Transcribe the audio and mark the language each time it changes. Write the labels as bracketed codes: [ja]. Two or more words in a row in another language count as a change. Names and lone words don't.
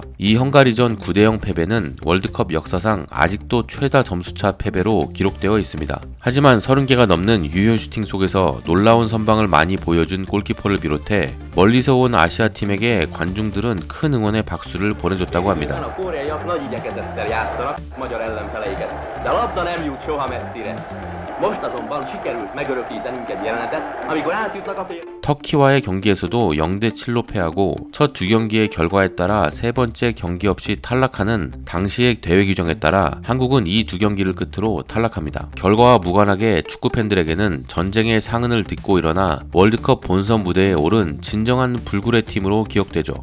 [ko] 이 헝가리전 9대0 패배는 월드컵 역사상 아직도 최다 점수차 패배로 기록되어 있습니다. 하지만 30개가 넘는 유효 슈팅 속에서 놀라운 선방을 많이 보여준 골키퍼를 비롯해 멀리서 온 아시아 팀에게 관중들은 큰 응원의 박수를 보내줬다고 합니다. [hu] A koreaiak nagy igyekezettel játszanak magyar ellenfeleiket, de a labda nem jut soha messzire. Most azonban sikerült megörökítenünk egy jelenetet, amikor átjutnak a fél... [ko] 터키와의 경기에서도 0대7로 패하고 첫 두 경기의 결과에 따라 세 번째 경기 없이 탈락하는 당시의 대회 규정에 따라 한국은 이 두 경기를 끝으로 탈락합니다. 결과와 무관하게 축구 팬들에게는 전쟁의 상흔을 딛고 일어나 월드컵 본선 무대에 오른 진정한 불굴의 팀으로 기억되죠.